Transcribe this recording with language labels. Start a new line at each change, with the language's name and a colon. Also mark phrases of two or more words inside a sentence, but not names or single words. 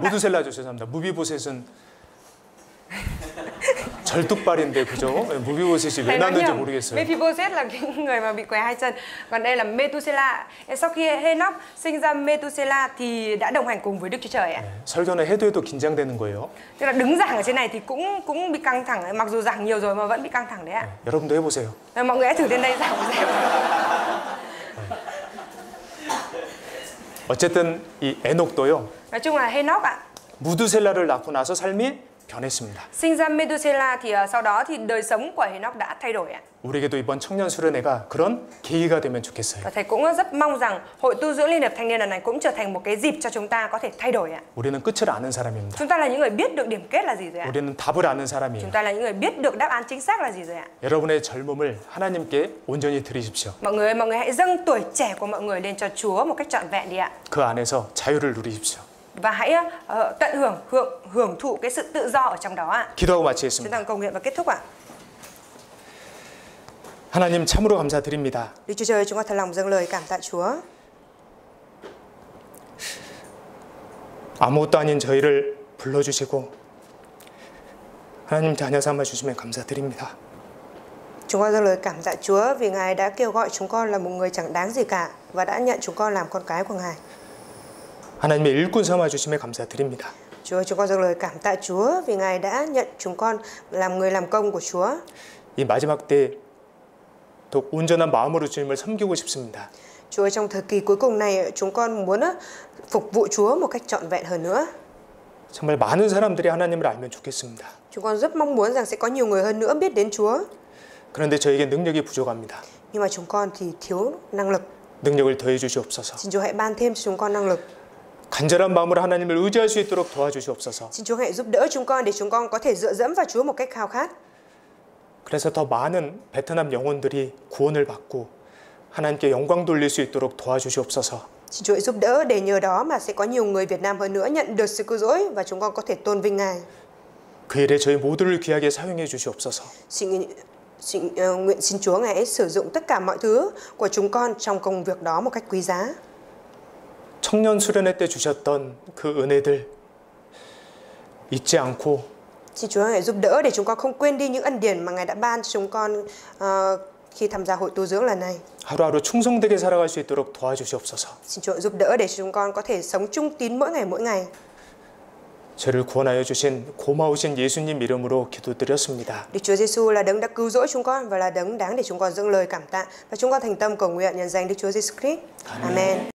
Korean: 무드셀라죠, 죄송합니다. 무비보셋은 절뚝발인데 그죠? 무비보셋이 왜 낳는지 모르겠어요.
Vietnamese: Mephibosheth là cái người mà bị què hai chân. Còn đây là Methuselah. Sau khi Henoch sinh ra Methuselah thì đã đồng hành cùng với Đức Chúa Trời ạ.
Korean: 설교는 해도 해도 긴장되는 거예요.
Vietnamese: Tức là đứng giảng ở trên này thì cũng bị căng thẳng, mặc dù giảng nhiều rồi mà vẫn bị căng thẳng đấy ạ.
Korean: 여러분도 해보세요.
Vietnamese: Mọi người hãy thử lên đây giảng xem.
Korean: 어쨌든 이 에녹도요.
Vietnamese: Nói chung là Henoch ạ.
Korean: 무드셀라를 낳고 나서 삶이 변했습니다.
Vietnamese: Sinh ra Methuselah thì sau đó thì đời sống của Henoch đã thay đổi ạ.
Korean: 우리에게도 이번 청년 수련회가 그런 계기가 되면 좋겠어요.
Vietnamese: Và thầy cũng rất mong rằng hội tu dưỡng Liên hiệp Thanh niên lần này cũng trở thành một cái dịp cho chúng ta có thể thay đổi ạ.
Korean: 우리는 끝을 아는 사람입니다.
Vietnamese: Chúng ta là những người biết được điểm kết là gì rồi ạ.
Korean: 우리는 답을 아는 사람이에요.
Vietnamese: Chúng ta là những người biết được đáp án chính xác là gì rồi ạ.
Korean: 여러분의 젊음을 하나님께 온전히 드리십시오.
Vietnamese: Mọi người hãy dâng tuổi trẻ của mọi người lên cho Chúa một cách trọn vẹn đi ạ.
Korean: 그 안에서 자유를 누리십시오.
Vietnamese: Và hãy tận hưởng thụ cái sự tự do ở trong đó ạ.
Korean: 기도하고
Vietnamese: Chúng
Korean: 마치겠습니다.
Vietnamese: ta cầu nguyện và kết thúc ạ.
Korean: 하나님 참으로 감사드립니다.
Vietnamese: Đức Chúa Trời, chúng con thật lòng dâng lời cảm tạ Chúa.
Korean: 아무것도 아닌 저희를 불러주시고 하나님 자녀 삼아 주시면 감사드립니다.
Vietnamese: Chúng con dâng lời cảm tạ Chúa vì Ngài đã kêu gọi chúng con là một người chẳng đáng gì cả và đã nhận chúng con làm con cái của Ngài.
Korean: 하나님의 일꾼 삼아 주심에 감사드립니다.
Vietnamese: Chúa, chúng con dâng lời cảm tạ Chúa vì Ngài đã nhận chúng con làm người làm công của Chúa.
Korean: 이 마지막 때 더 온전한 마음으로 주님을 섬기고 싶습니다.
Vietnamese: Chúa, trong thời kỳ cuối cùng này chúng con muốn phục vụ Chúa một cách trọn vẹn hơn nữa.
Korean: 정말 많은 사람들이 하나님을 알면 좋겠습니다.
Vietnamese: Chúng con rất mong muốn rằng sẽ có nhiều người hơn nữa biết đến Chúa.
Korean: 그런데 저에게 능력이 부족합니다.
Vietnamese: Nhưng mà chúng con thì thiếu năng lực.
Korean: 능력을 더해 주시옵소서.
Vietnamese: Xin Chúa hãy ban thêm cho chúng con năng lực.
Korean: 간절한 마음으로 하나님을 의지할 수 있도록 도와주시옵소서.
Vietnamese: Xin Chúa hãy giúp đỡ chúng con để chúng con có thể dựa dẫm vào Chúa một cách khao khát.
Korean: 그래서 더 많은 베트남 영혼들이 구원을 받고 하나님께 영광 돌릴 수 있도록 도와주시옵소서.
Vietnamese: Xin Chúa hãy giúp đỡ để nhờ đó mà sẽ có nhiều người Việt Nam hơn nữa nhận được sự cứu rỗi và chúng con có thể tôn vinh Ngài.
Korean: 그 일에 저희 모두를 귀하게 사용해 주시옵소서.
Vietnamese: Nguyện xin Chúa Ngài hãy sử dụng tất cả mọi thứ của chúng con trong công việc đó một cách quý giá.
Korean: 청년 수련회 때 주셨던 그 은혜들 잊지 않고
Vietnamese: Xin Chúa hãy giúp đỡ để chúng con không quên đi những ân điển mà Ngài đã ban cho chúng con khi tham gia hội tu dưỡng lần này.
Korean: 하루하루 충성되게 살아갈 수 있도록 도와주시옵소서.
Vietnamese: Xin Chúa giúp đỡ để chúng con có thể sống trung tín mỗi ngày.
Korean: 저를 구원하여 주신 고마우신 예수님 이름으로 기도드렸습니다.
Vietnamese: Đức Chúa Giêsu là đấng đã cứu rỗi chúng con và là đấng đáng để chúng con dâng lời cảm tạ và chúng con thành tâm cầu nguyện nhân danh Đức Chúa Giêsu Christ. Amen.